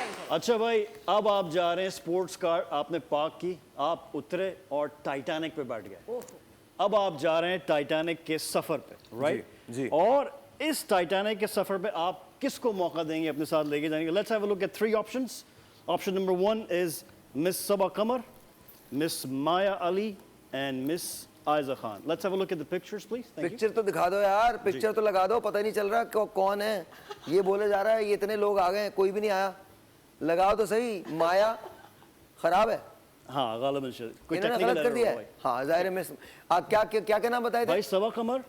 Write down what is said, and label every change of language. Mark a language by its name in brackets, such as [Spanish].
[Hindi] अच्छा भाई, अब आप जा रहे हैं स्पोर्ट्स कार आपने पार्क की, आप उतरे और टाइटैनिक पे बैठ गए. अब आप जा रहे हैं टाइटैनिक के सफर पे, राइट? जी. और इस टाइटैनिक के सफर पे आप किसको मौका देंगे अपने साथ लेके जाने का? [English] Let's have a look at 3 options. Option number 1 is Miss Saba Qamar, Miss Maya Ali and Miss Aiza Khan. Let's have a look at the pictures, please. Thank you. [Hindi] Picture तो दिखा दो यार पिक्चर तो लगा दो पता नहीं चल रहा कौन है ये बोले जा रहा है ये इतने लोग आ गए हैं कोई भी नहीं आया लगाओ तो सही माया खराब है हाँ, गालिबन शायद कोई इन्होंने टेक्निकल गलत कर दिया है भाई. हाँ जाहिर है मिस आप क्या नाम बताए थे भाई सबा कमर,